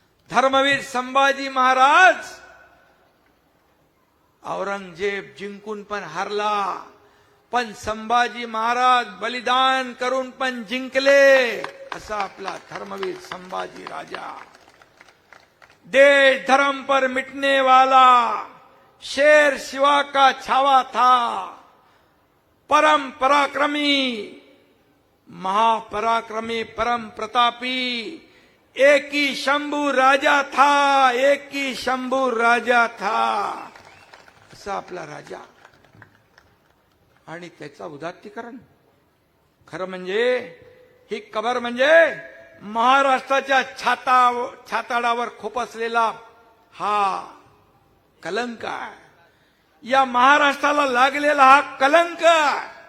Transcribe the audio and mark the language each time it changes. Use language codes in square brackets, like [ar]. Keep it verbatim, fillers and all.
[mr] धर्मवीर संभाजी महाराज औरंगजेब जिंकून पण हारला, पण संभाजी महाराज बलिदान करून पण जिंकले. असा आपला धर्मवीर संभाजी राजा. [hi] देश धर्म पर मिटने वाला शेर शिवा का छावा था, परम पराक्रमी महापराक्रमी परम प्रतापी, एक ही शंभू राजा था, एक ही शंभू राजा था. [mr] असा आपला राजा आणि त्याचा उदात्तीकरण. खरं म्हणजे ही कबर म्हणजे महाराष्ट्राच्या छाता छाताडावर खुपसलेला हा कलंक आहे, या महाराष्ट्राला लागलेला हा कलंक आहे.